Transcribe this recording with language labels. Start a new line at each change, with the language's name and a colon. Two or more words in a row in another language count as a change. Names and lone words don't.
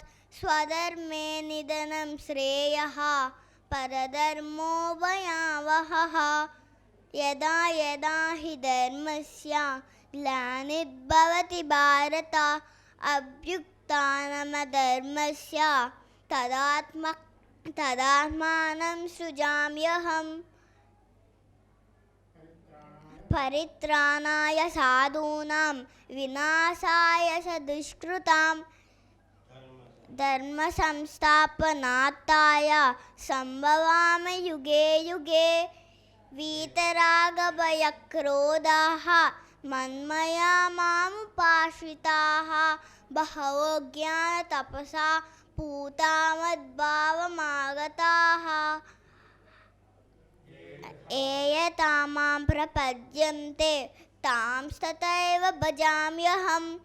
Sanskrit: స్వధర్మే నిధనం శ్రేయః పరధర్మో భయావహః. యదా యదా హి ధర్మస్య గ్లానిర్భవతి భారత అభ్యుత్థానమధర్మస్య తదాత్మానం సృజామ్యహం. పరిత్రాణాయ సాధూనాం వినాశాయ దుష్కృతాం ధర్మ సంస్థాపనార్థాయ సంభవామి యుగే యుగే. వీతరాగభయక్రోధాః మన్మయా మాముపాశ్రితాః బహవో జ్ఞానతపసా పూతా మద్భావమాగతాః. ఏయతామాం ప్రపద్యంతే తాంస్తతైవ భజామ్యహం.